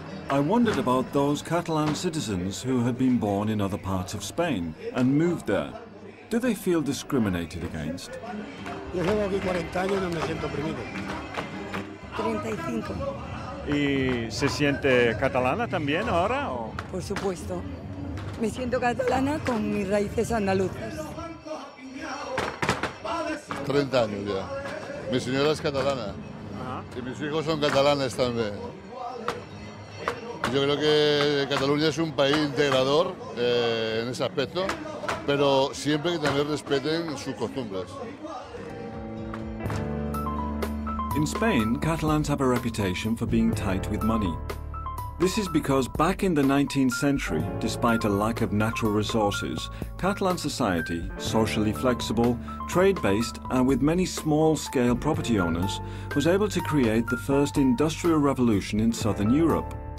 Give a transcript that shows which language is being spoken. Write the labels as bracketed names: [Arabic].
[English] I wondered about those Catalan citizens who had been born in other parts of Spain and moved there. Do they feel discriminated against? [Spanish] Yo llevo aquí 40 años y no me siento oprimido. 35. ¿Y se siente catalana también ahora? ¿O? Por supuesto. Me siento catalana con mis raíces andaluzas. 30 años ya. Mi señora es catalana. Y mis hijos son catalanes también. Yo creo que Cataluña es un país integrador en ese aspecto, pero siempre que también respeten sus costumbres. [English] In Spain, Catalans have a reputation for being tight with money. This is because back in the 19th century, despite a lack of natural resources, Catalan society, socially flexible, trade-based and with many small-scale property owners, was able to create the first industrial revolution in southern Europe.